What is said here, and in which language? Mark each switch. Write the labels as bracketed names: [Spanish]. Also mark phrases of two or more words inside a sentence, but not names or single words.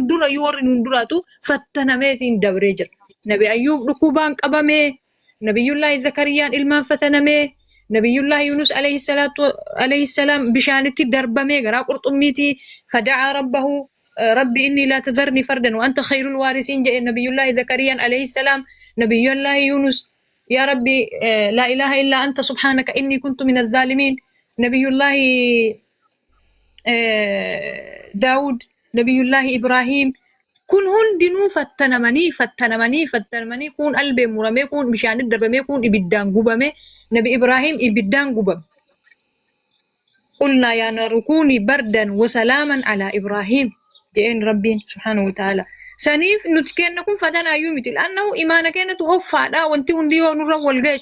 [Oromo] dura yoo warri nuun duraatu fattanameetiin dabree jira nabi ayyuub dhukkubaan qabamee nabiyullaahi zakariyaan ilmaan fatanamee nabiyullaahi yunus [Arabic] عليه السلام [Oromo] bishaanitti darbamee garaa qurxummiitii fada'aa rabbahu [Arabic] رب إني لا تذرني فردا وأنت خير الوارثين [Oromo] jedhe nabiyullaahi zakariyaan [Arabic] عليه السلام [Oromo] nabiyullaahi yunus [Arabic] يا رب لا إله إلا أنت سبحانك إني كنت من الظالمين [Oromo] nabiyullaahi daawud nabiyullaahi ibraahim kun hundinuu fattanamanii kun albeen muramee kun bishaanitti darbamee kun ibiddaan gubame nabi ibraahim ibiddaan gubame [Arabic] قلنا يا نار كوني بردا وسلاما على إبراهيم [Oromo] jedheen rabbiin [Arabic] سبحانه وتعالى [Oromo] saniif nuti kenna kun fatanaayyuu miti laannahu imaana kennatu hoffaadha wanti hundi yoo nurra wal ga'e